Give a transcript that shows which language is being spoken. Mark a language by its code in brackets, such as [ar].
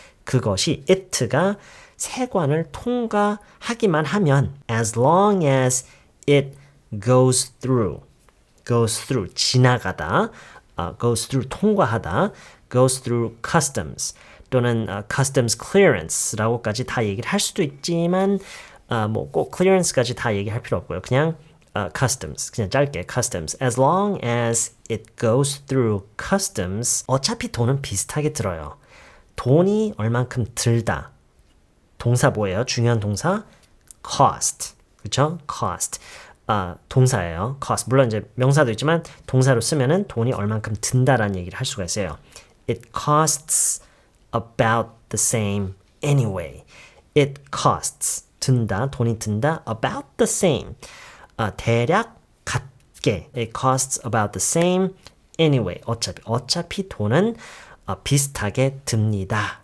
[ko] 그것이 it가 세관을 통과하기만 하면 [en] as long as it goes through [ko] 지나가다 goes through 통과하다 [en] goes through customs [ko] 또는 customs clearance라고까지 다 얘기를 할 수도 있지만 뭐 꼭 clearance까지 다 얘기할 필요 없고요. [en] 그냥 customs 그냥 짧게 customs as long as it goes through customs [ko] 어차피 돈은 비슷하게 들어요. 돈이 얼만큼 들다. 동사 뭐예요? 중요한 동사 cost. 그렇죠? cost. 동사예요. cost. 물론 이제 명사도 있지만 동사로 쓰면은 돈이 얼만큼 든다라는 얘기를 할 수가 있어요. [en] It costs about the same anyway. It costs. [ko] 든다. 돈이 든다. [en] about the same. [ko] 대략 같게. [en] It costs about the same anyway. [ko] 어차피 돈은 비슷하게 듭니다.